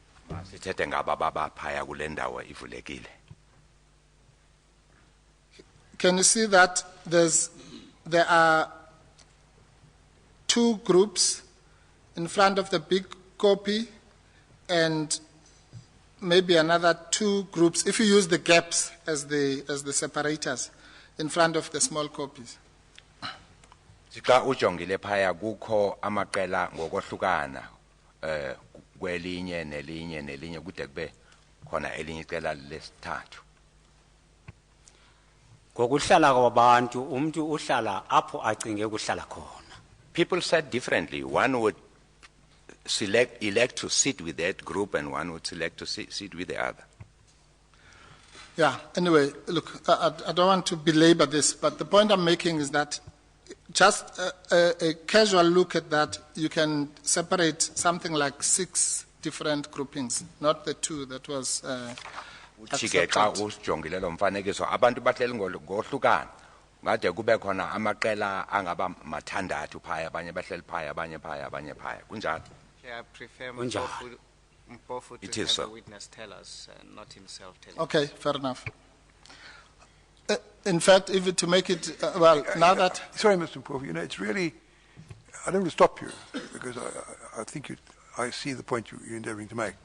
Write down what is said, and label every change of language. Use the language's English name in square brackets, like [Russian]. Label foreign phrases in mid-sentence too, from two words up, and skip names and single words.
[English] Can you see that there are 2 groups in front of the big copy and maybe another 2 groups, if you use the gaps as the separators in front of the small copies? [Xhosa] Xa ujongile phaya kukho amaqela ngokohlukana kwelinye nelinye kude kube khona elinye icela lesithathu. Ngokuhlala kwabantu umuntu uhlala apho acinge ukuhlala khona. [English] People said differently. One would elect to sit with that group and one would select to sit with the other. Yeah, anyway, look, I don't want to belabor this, but the point I'm making is that just a casual look at that, you can separate something like 6 different groupings, not the 2 that was [Xhosa] ujongile lo mfanekiso abantu bahleli ngohlukana ngade kube khona amaqela angaba mathandathu phaya abanye bahleli phaya abanye phaya kunjalo. [English] I prefer Mpofu It to is have so. the witness tell us, not himself tell us. Okay, fair enough. In fact, even to make it, now that... Sorry, Mr. Mpofu, it's really, I don't want to stop you, because I think I see the point you're endeavoring to make.